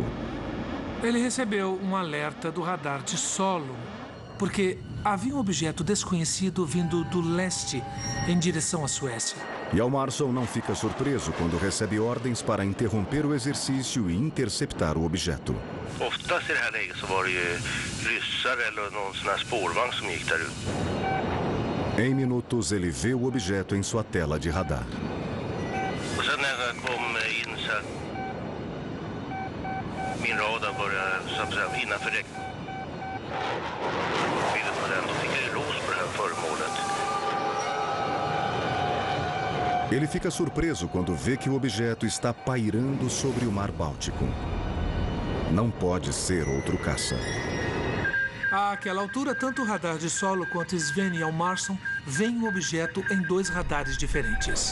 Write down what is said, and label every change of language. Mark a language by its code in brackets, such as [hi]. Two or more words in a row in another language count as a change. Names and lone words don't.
[pt] Ele recebeu um alerta do radar de solo, porque havia um objeto desconhecido vindo do leste em direção à Suécia. Hjalmarsson não fica surpreso quando recebe ordens para interromper o exercício e interceptar o objeto. [sv] Oftast i det här läget så var det ju ryssar eller någon sån här spårvagn som gick där ut. [pt] Em minutos, ele vê o objeto em sua tela de radar. [sv] Och sen när jag kom in så att min radar började så att säga innanför räckvidden på den, då fick jag ju lås på det här föremålet. [pt] Ele fica surpreso quando vê que o objeto está pairando sobre o Mar Báltico. Não pode ser outro caça. Àquela altura, tanto o radar de solo quanto Sven Hjalmarsson veem o objeto em 2 radares diferentes.